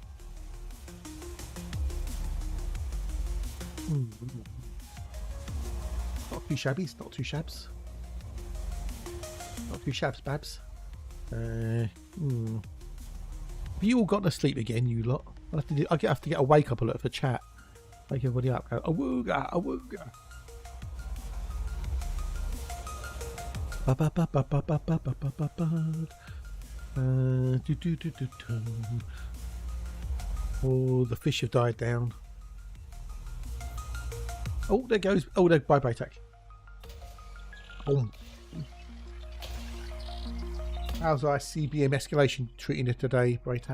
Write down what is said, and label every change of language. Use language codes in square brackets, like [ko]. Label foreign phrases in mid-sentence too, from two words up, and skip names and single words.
[en] Not too shabby, it's not too shabs. Not too shabs, babs. Have you all got to sleep again, you lot? I have to get a wake up alert for chat. Wake everybody up. Go, awooga, awooga. Ba ba ba ba ba ba ba ba ba ba ba. Oh, the fish have died down. Oh, there goes. Oh, there. Bye, bye, tech. Boom. How's our CBM escalation treating it today, Braytac?